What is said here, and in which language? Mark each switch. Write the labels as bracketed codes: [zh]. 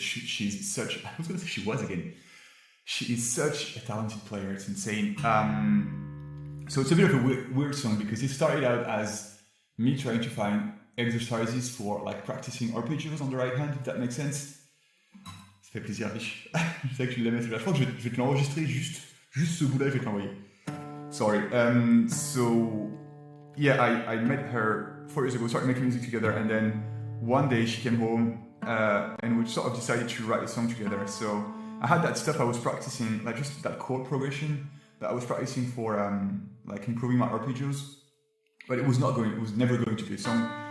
[en] She's such, I was going to say she was again. She is such a talented player, it's insane. So it's a bit of a weird song because it started out as me trying to find exercises for like practicing arpeggios on the right hand, if that makes sense. [fr] Ça fait plaisir, Rich. Je sais que tu l'aimes celui-là. Je crois que je vais te l'enregistrer juste ce bout-là, je vais te l'envoyer. [en] Sorry. So yeah, I met her 4 years ago, started making music together, and then one day she came home and we sort of decided to write a song together. So I had that stuff I was practicing, like just that chord progression that I was practicing for like improving my arpeggios, but it was never going to be a song.